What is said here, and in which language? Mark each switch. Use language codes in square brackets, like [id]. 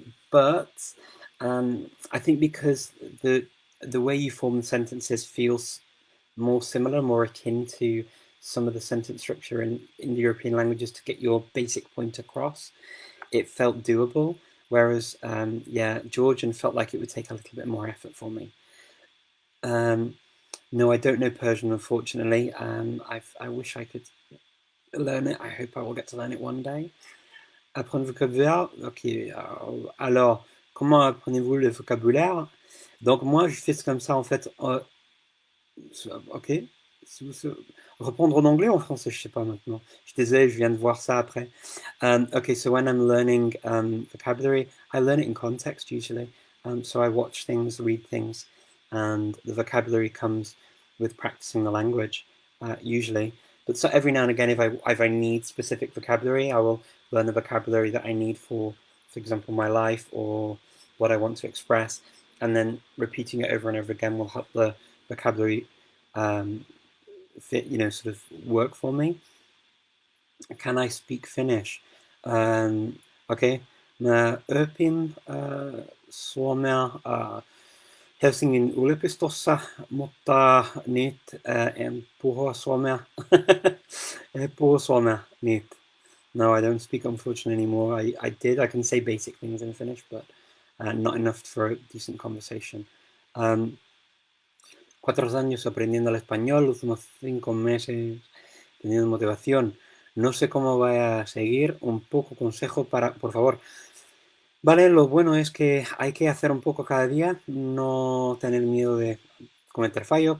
[en] But I think because the way you form the sentences feels more similar, more akin to some of the sentence structure in the European languages to get your basic point across, it felt doable. Whereas, Georgian felt like it would take a little bit more effort for me. No, I don't know Persian, unfortunately. I wish I could learn it. I hope I will get to learn it one day. [fr] Apprendre le vocabulaire. Ok. Alors, comment apprenez-vous le vocabulaire? Donc, moi, je fais comme ça, en fait. Ok. Reprendre en anglais ou en français, je sais pas maintenant. Je suis désolé, je viens de voir ça après. [en] Okay, so when I'm learning vocabulary, I learn it in context usually. So I watch things, read things, and the vocabulary comes with practicing the language, usually. But so every now and again, if I need specific vocabulary, I will learn the vocabulary that I need for example, my life or what I want to express, and then repeating it over and over again will help the vocabulary fit, sort of work for me. Can I speak Finnish? Okay. [fi] Mä opin suomea Helsingin yliopistossa, mutta nyt en puhu suomea. En puhu suomea nyt. [en] No, I don't speak unfortunately anymore. I did. I can say basic things in Finnish, but not enough for a decent conversation. [es] 4 años aprendiendo el español, los últimos 5 meses teniendo motivación. No sé cómo voy a seguir. Un poco consejo por favor. Vale, lo bueno es que hay que hacer un poco cada día, no tener miedo de cometer fallos.